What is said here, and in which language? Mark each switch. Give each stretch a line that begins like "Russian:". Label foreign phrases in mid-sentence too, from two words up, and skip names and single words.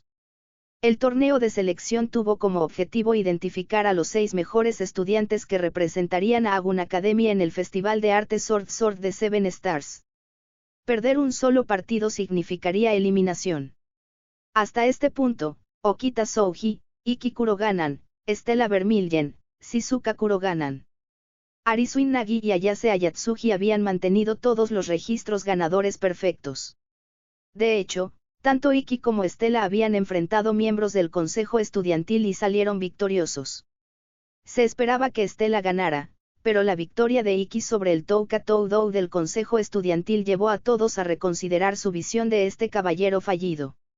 Spanish: El torneo de selección tuvo como objetivo identificar a los 6 mejores estudiantes que representarían a Agun Academy en el Festival de Arte Sword de Seven Stars. Perder un solo partido significaría eliminación. Hasta este punto, Okita Souji, Ikki Kuroganan, Stella Vermilyen, Shizuka Kuroganan, Arisuin Nagi y Ayase Ayatsuji habían mantenido todos los registros ganadores perfectos. De hecho, tanto Ikki como Stella habían enfrentado miembros del consejo estudiantil y salieron victoriosos. Se esperaba que Stella ganara, pero la victoria de Ikki sobre el Touka Toudou del consejo estudiantil llevó a todos a reconsiderar su visión de este caballero fallido.